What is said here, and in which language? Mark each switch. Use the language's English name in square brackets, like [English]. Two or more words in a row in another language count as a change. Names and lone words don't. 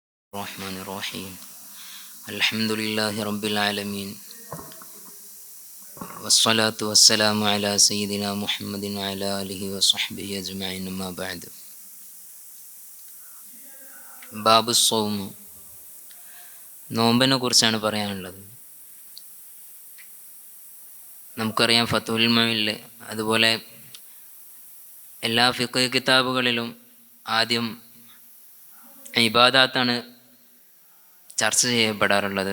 [Arabic] الرحمن الرحيم الحمد لله رب العالمين والصلاة والسلام على سيدنا محمد وعلى آله وصحبه أجمعين أما بعد باب صوم [Malayalam] നോമ്പിനെ കുറിച്ചാണ് പറയാനുള്ളത്. നമുക്കറിയാം ഫതുൽ മുഈനിൽ അതുപോലെ എല്ലാ ഫിഖ് കിതാബുകളിലും ആദ്യം ഇബാദാത്താണ് ചർച്ച ചെയ്യപ്പെടാറുള്ളത്.